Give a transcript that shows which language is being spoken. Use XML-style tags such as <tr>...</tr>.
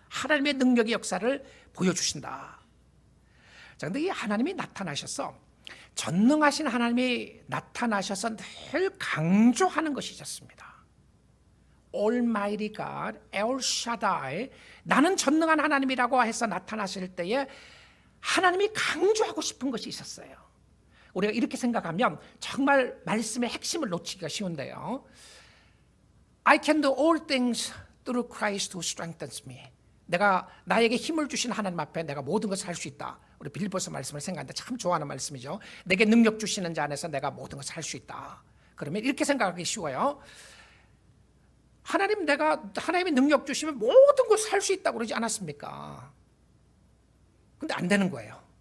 <ko>하나님의 능력의 역사를 보여주신다. 자, 근데 이 하나님이 나타나셔서, 전능하신 하나님이 나타나셔서 늘 강조하는 것이 있었습니다.</ko> <en>Almighty God,</en> <ko>El Shaddai, 나는 전능한 하나님이라고 해서 나타나실 때에 하나님이 강조하고 싶은 것이 있었어요. 우리가 이렇게 생각하면 정말 말씀의 핵심을 놓치기가 쉬운데요.</ko> <en>I can do all things through Christ who strengthens me.</en> <ko>내가 나에게 힘을 주신 하나님 앞에 내가 모든 것을 할 수 있다. 우리 빌립보서 말씀을 생각하는데 참 좋아하는 말씀이죠. 내게 능력 주시는 자 안에서 내가 모든 것을 할 수 있다. 그러면 이렇게 생각하기 쉬워요. 하나님이 능력 주시면 모든 것을 할 수 있다고 그러지 않았습니까? 근데 안 되는 거예요.</ko>